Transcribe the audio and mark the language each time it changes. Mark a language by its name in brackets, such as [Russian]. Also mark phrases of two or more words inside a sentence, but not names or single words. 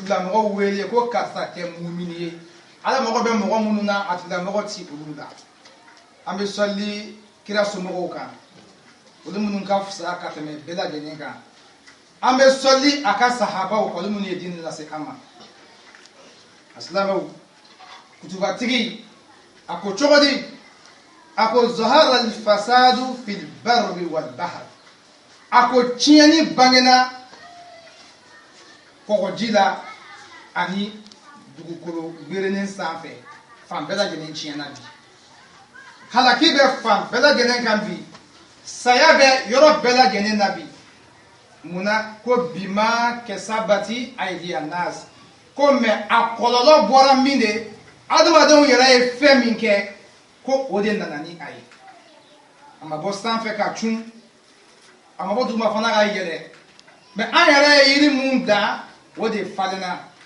[Bambara] tigilamɔgɔ wele ko karisa kɛ mumini ye ala mɔgɔ bɛ mɔgɔ minnu na a tigilamɔgɔ ti olu la an bɛ sɔli kira somɔgɔw kan olu minnu ka fisa ka tɛmɛ bɛɛ lajɛlen kan an bɛ sɔli a ka sahabaw kan olu minnu ye diinɛ lase an ma a silamɛw kutubatigi a ko cogo di a ko [Arabic] ظهر الفساد في البر والبحر [Bambara] a ko tiɲɛni bangena kɔgɔji la ani dugukolo gberenin sanfɛ fan bɛɛ lajɛlen tiɲɛna bi halaki bɛ fan bɛɛ lajɛlen kan bi saya bɛ yɔrɔ bɛɛ lajɛlen na bi munna ko [Arabic] بما كسبت أيدي الناس [Bambara] ko mɛ a kɔlɔlɔ bɔra min de adamadenw yɛrɛ ye fɛn min kɛ ko o de nana ni a ye a ma bɔ sanfɛ ka cun a ma bɔ duguma fana ka yɛlɛ mɛ an yɛrɛ ye yiri mun dan o de falenna